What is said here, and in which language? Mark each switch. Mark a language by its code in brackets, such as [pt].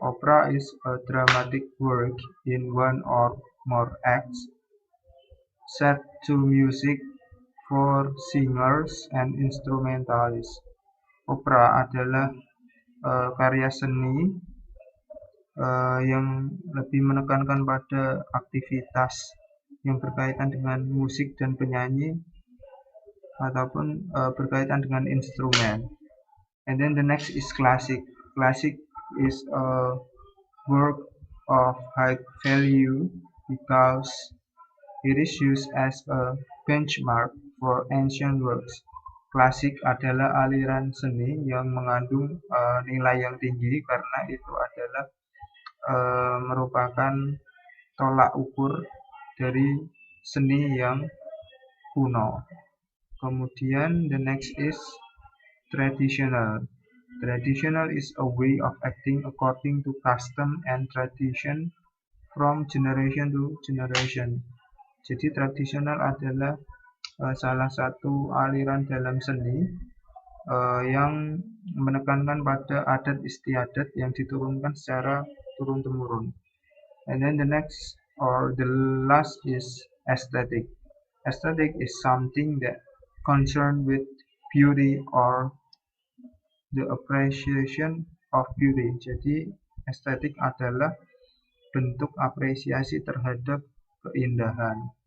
[en] Opera is a dramatic work in one or more acts set to music for singers and instrumentalists. [id] Opera adalah karya seni yang lebih menekankan pada aktivitas yang berkaitan dengan musik dan penyanyi ataupun berkaitan dengan instrumen. [en] And then the next is classic. Classic is a work of high value because it is used as a benchmark for ancient works. [id] Klasik adalah aliran seni yang mengandung nilai yang tinggi karena itu adalah merupakan tolak ukur dari seni yang kuno. Kemudian [en] the next is traditional. Traditional is a way of acting according to custom and tradition from generation to generation. [id] Jadi tradisional adalah salah satu aliran dalam seni yang menekankan pada adat istiadat yang diturunkan secara turun-temurun. [en] And then the next or the last is aesthetic. Aesthetic is something that concerned with beauty or the appreciation of beauty. [id] Jadi estetik adalah bentuk apresiasi terhadap keindahan.